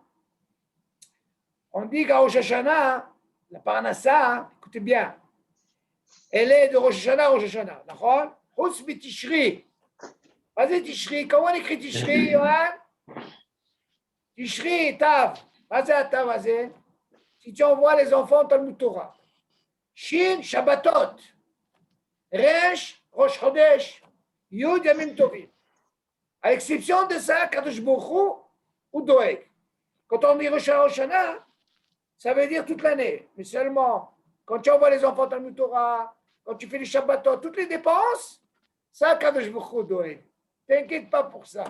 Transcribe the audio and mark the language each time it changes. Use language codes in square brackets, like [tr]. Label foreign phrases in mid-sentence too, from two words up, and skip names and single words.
[fr] On dit qu'à Rosh Hashanah, la Parnassa, écoutez bien, elle est de Rosh Hashanah à Rosh Hashanah. D'accord? Hous Tishri. Vas-y, Tishri. Comment on écrit Tishri, Yohan? Tishri, Tav. Vas-y, Tav, vas-y. Si tu envoies les enfants au Talmud Torah. Shin, Shabbatot. [he] ריש ראש חודש יוד ימים טובים. [fr] À l'exception de ça, [he] קדוש ברוך הוא הוא דואג. [fr] Quand on dit Rosh Hashanah, ça veut dire toute l'année. Mais seulement quand tu envoies les enfants au Talmud Torah, quand tu fais les Shabbatot, toutes les dépenses, ça, [he] קדוש ברוך הוא דואג. [fr] T'inquiète pas pour ça.